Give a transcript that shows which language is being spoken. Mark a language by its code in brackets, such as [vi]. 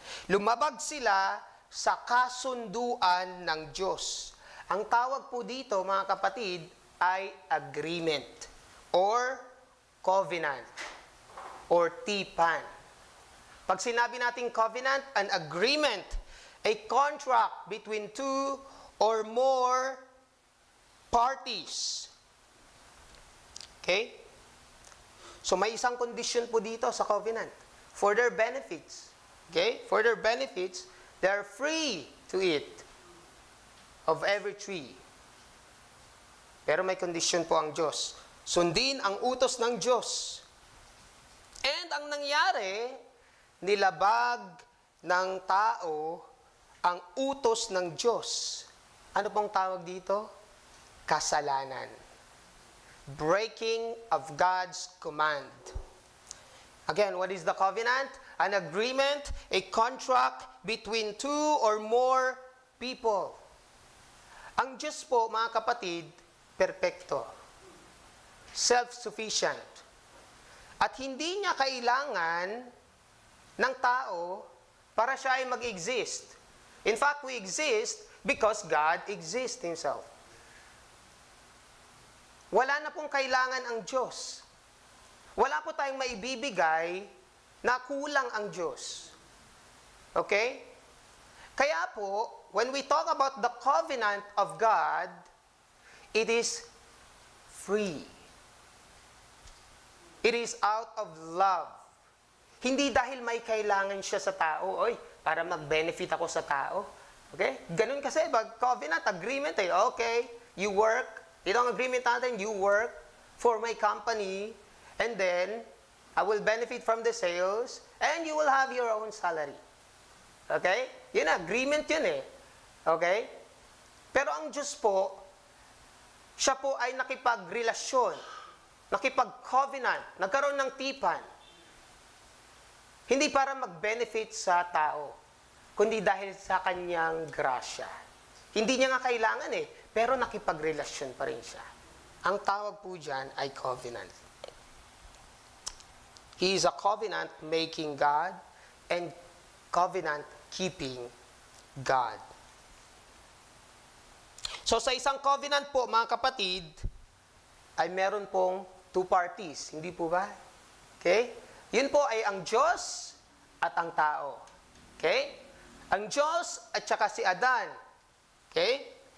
[tl] Lumabag sila sa kasunduan ng Diyos. Ang tawag po dito, mga kapatid, ay agreement or covenant or tipan. Pag sinabi natin [en] covenant, an agreement, a contract between two or more parties. [tl] Okay? So may isang condition po dito sa covenant. [en] For their benefits. Okay? For their benefits, they are free to eat of every tree. [tl] Pero may condition po ang Diyos. Sundin ang utos ng Diyos. And ang nangyari, nilabag ng tao ang utos ng Diyos. Ano pong tawag dito? Kasalanan. [en] Breaking of God's command. Again, what is the covenant? An agreement, a contract between two or more people. [tl] Ang Diyos po, mga kapatid, perpekto. Self-sufficient. At hindi niya kailangan ng tao para siya ay mag-exist. [en] In fact, we exist because God exists Himself. [tl] wala na pong kailangan ang Diyos. Wala po tayong maibibigay na kulang ang Diyos. Okay? [en] Kaya po, when we talk about the covenant of God, it is free. It is out of love. [tl] Hindi dahil may kailangan siya sa tao, oy, para mag-benefit ako sa tao. Okay? Ganun kasi, [en] covenant, agreement, okay, you work, [tl] itong agreement natin, [en] you work for my company, and then, I will benefit from the sales, and you will have your own salary. [tl] Okay? Yun, agreement yun eh. Okay? Pero ang Diyos po, siya po ay nakipagrelasyon, nakipag-covenant, nagkaroon ng tipan. Hindi para mag-benefit sa tao, kundi dahil sa kanyang grasya. Hindi niya nga kailangan eh, pero nakipagrelasyon pa rin siya. Ang tawag po dyan ay covenant. [en] He is a covenant-making God and covenant-keeping God. [tl] So sa isang covenant po, mga kapatid, ay meron pong two parties. Hindi po ba? Okay? Yun po ay ang Diyos at ang tao. Okay? Ang Diyos at saka si Adan. Okay?